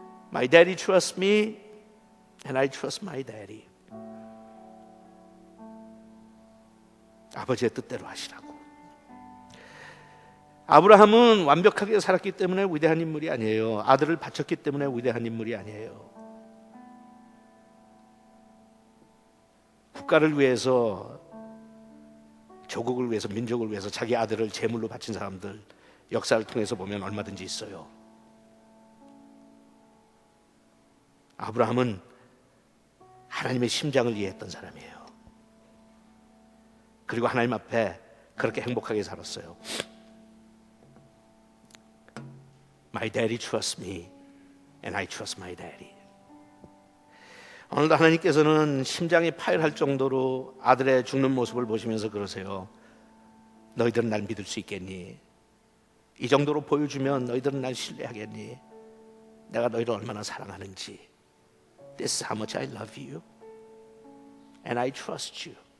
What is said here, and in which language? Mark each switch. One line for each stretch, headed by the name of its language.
English: My daddy trusts me and I trust my daddy.
Korean: 아버지의 뜻대로 하시라고. 아브라함은 완벽하게 살았기 때문에 위대한 인물이 아니에요. 아들을 바쳤기 때문에 위대한 인물이 아니에요. 국가를 위해서, 조국을 위해서, 민족을 위해서 자기 아들을 제물로 바친 사람들 역사를 통해서 보면 얼마든지 있어요. 아브라함은 하나님의 심장을 이해했던 사람이에요. 그리고 하나님 앞에 그렇게 행복하게 살았어요.
English: My daddy trusts me and I trust my daddy.
Korean: 오늘도 하나님께서는 심장이 파열할 정도로 아들의 죽는 모습을 보시면서 그러세요. 너희들은 날 믿을 수 있겠니? 이 정도로 보여주면 너희들은 날 신뢰하겠니? 내가 너희를 얼마나 사랑하는지.
English: This is how much I love you and I trust you.